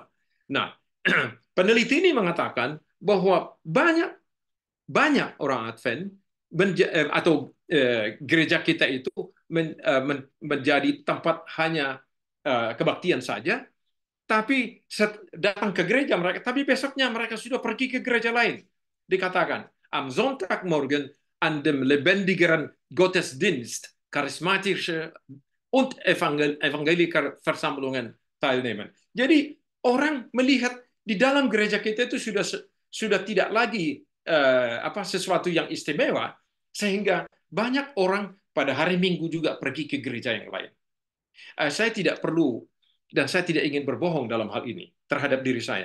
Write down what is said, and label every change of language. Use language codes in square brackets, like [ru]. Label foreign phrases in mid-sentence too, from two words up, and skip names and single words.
[id] Nah, peneliti ini mengatakan bahwa banyak orang Advent atau gereja kita itu menjadi tempat hanya kebaktian saja, tapi datang ke gereja mereka, tapi besoknya mereka sudah pergi ke gereja lain. Dikatakan, [de] am Sonntagmorgen an dem lebendigeren Gottesdienst charismatische und evangelische Versammlungen teilnehmen. [id] Jadi orang melihat di dalam gereja kita itu sudah tidak lagi sesuatu yang istimewa, sehingga banyak orang pada hari Minggu juga pergi ke gereja yang lain. Saya tidak perlu dan saya tidak ingin berbohong dalam hal ini terhadap diri saya.